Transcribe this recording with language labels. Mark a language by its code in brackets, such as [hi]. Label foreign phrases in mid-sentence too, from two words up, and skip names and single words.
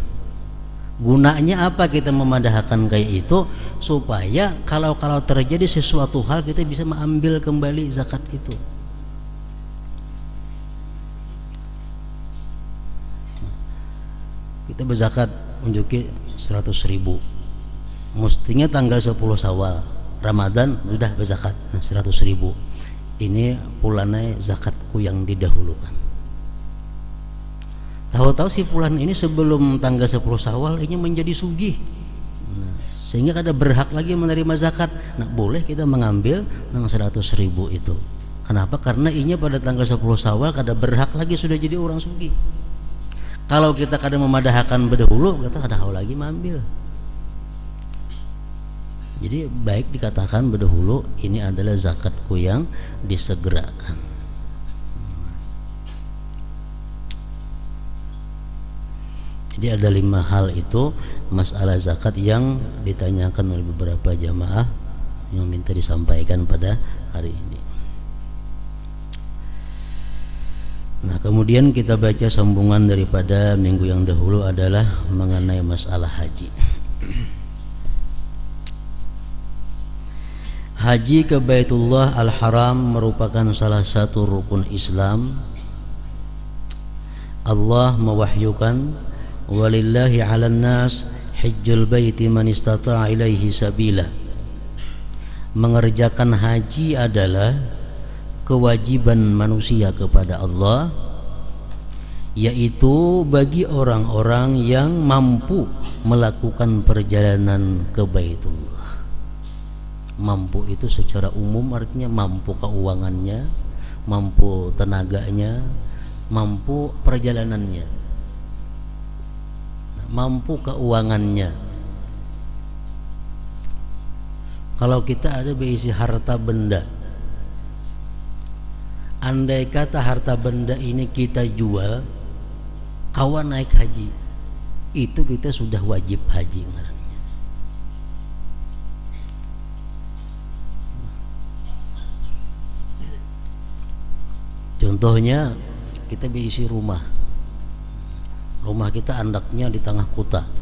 [bjn] Gunanya apa kita memadahkan kayak itu? [id] Supaya kalau terjadi sesuatu hal, kita bisa mengambil kembali zakat itu. [bjn] Kita berzakat unjuki 100.000, mestinya tanggal 10 Syawal, Ramadan sudah berzakat 100.000. Ini pulane zakatku yang didahulukan. Tahu-tahu si pulan ini sebelum tanggal 10 Syawal ini menjadi sugih, sehingga kada berhak lagi menerima zakat. [id] Nah boleh kita mengambil 100.000 itu. Kenapa? [bjn] Karena ini pada tanggal 10 Syawal kada berhak lagi, sudah jadi orang sugih. Kalau kita kada memadahkan berdahulu, kita kada tahu lagi mengambil. [id] Jadi baik dikatakan berdahulu, ini adalah zakatku yang disegerakan. Jadi ada 5 hal itu masalah zakat yang ditanyakan oleh beberapa jamaah yang minta disampaikan pada hari ini. Nah, Nah, kemudian kita baca sambungan daripada minggu yang dahulu adalah mengenai masalah haji. Haji ke Baitullah Al-Haram merupakan salah satu rukun Islam. Allah mewahyukan, [ar] walillahi 'alan nas hajjul baiti man istata'a ilaihi sabila. [id] Mengerjakan haji adalah kewajiban manusia kepada Allah, yaitu bagi orang-orang yang mampu melakukan perjalanan ke Baitullah. Mampu itu secara umum artinya mampu keuangannya, mampu tenaganya, mampu perjalanannya, mampu keuangannya. [bjn] Kalau kita ada berisi harta benda, andai kata harta benda ini kita jual, kawan naik haji, [id] itu kita sudah wajib haji. [bjn] Contohnya kita berisi rumah kita andaknya di tengah kota.